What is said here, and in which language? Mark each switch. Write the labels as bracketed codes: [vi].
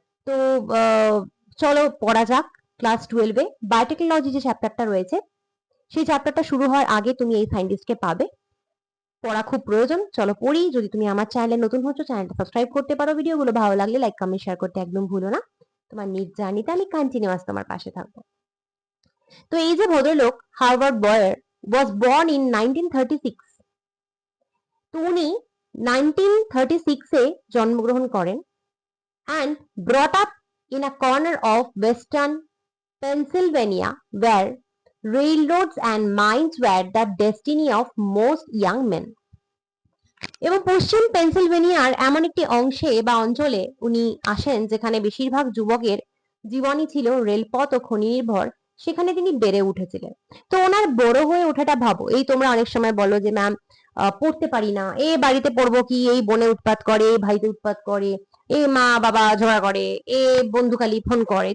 [bn] তো চলো পড়া যাক। ক্লাস 12-এ বায়োটেকনোলজি যে চ্যাপ্টারটা রয়েছে, সেই চ্যাপ্টারটা শুরু হওয়ার আগে তুমি এই সায়েন্টিস্টকে পাবে। পড়া খুব প্রয়োজন। চলো পড়ি। যদি তুমি আমার চ্যানেলে নতুন হচ্ছ, চ্যানেলটা সাবস্ক্রাইব করতে পারো। ভিডিওগুলো ভালো লাগলে লাইক, কমেন্ট, শেয়ার করতে একদম ভুলো না। তোমার নিট জার্নিতে আমি কন্টিনিউয়াস তোমার পাশে থাকবো। তো এই যে ভদ্রলোক হার্ভার্ড বয়ার [en] Was born in 1936। [bn] তো উনি 1936-এ জন্মগ্রহণ করেন [en] and brought up in a corner of western Pennsylvania where railroads and mines were the destiny of most young men. [bn] এবং পশ্চিম পেনসিলভেনিয়ার এমন একটি অংশে বা অঞ্চলে উনি আসেন যেখানে বেশিরভাগ যুবকের জীবনই ছিল রেলপথ ও খনি নির্ভর। সেখানে তিনি বেড়ে উঠেছিলেন। তো ওনার বড় হয়ে ওঠাটা ভাবো, এই তোমরা অনেক সময় বলো যে ম্যাম পড়তে পারি না, এ বাড়িতে পড়বো কি, এই বোনে উৎপাত করে, এই ভাইতে উৎপাত করে, এ মা বাবা ঝগড়া করে, এ বন্ধু খালি ফোন করে।